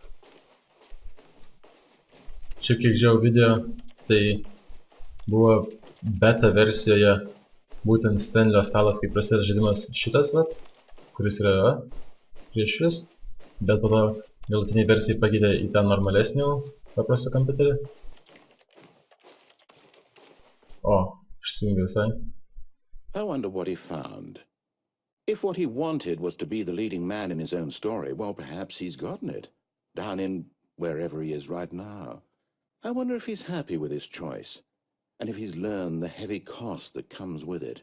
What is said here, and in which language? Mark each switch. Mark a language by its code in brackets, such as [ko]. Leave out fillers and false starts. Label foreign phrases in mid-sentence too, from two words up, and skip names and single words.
[lt] Šiaip kiek žiūrėjau video, tai buvo beta versijoje būtent Stanley'o stalas, kai prasideda žaidimas šitas, vat, kuris yra prieš jūs, bet po to galutiniai versijai pakeitė į tą normalesnį paprastą kompiuterį. O, išsijungia visai. [en] I wonder what he found. If what he wanted was to be the leading man in his own story, well, perhaps he's gotten it, down in wherever he is right now. I wonder if he's happy with his choice. And if he's learned the heavy cost that comes with it.